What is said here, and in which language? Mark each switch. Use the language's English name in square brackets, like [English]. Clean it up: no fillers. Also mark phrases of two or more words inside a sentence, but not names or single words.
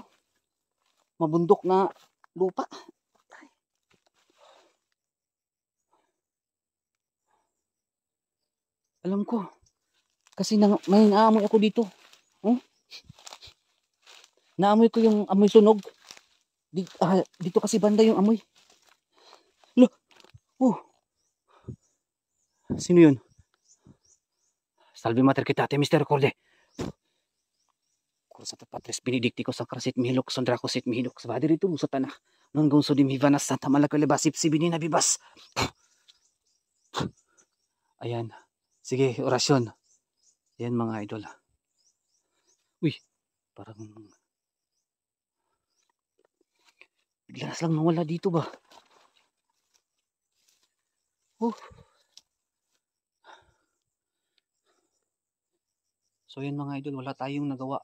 [Filipino] Mabundok na lupa. Alam ko. Kasi may naamoy ako dito. Oh? Naamoy ko yung amoy sunog. Dito kasi banda yung amoy. Lo, oh, sino yun? Salve mater kitate, Mr. Corde. Kursa Patres Benedicticos Sacrasit Mihilok Sondracosit Mihilok sa badi rito sa tanah. Non gonso di mivanas Santa Malakalebasip si Binina Bibas. Ayan. Sige, orasyon. Ayan mga idol. Uy, parang bigla lang nawala dito ba? So yan mga idol, wala tayong nagawa.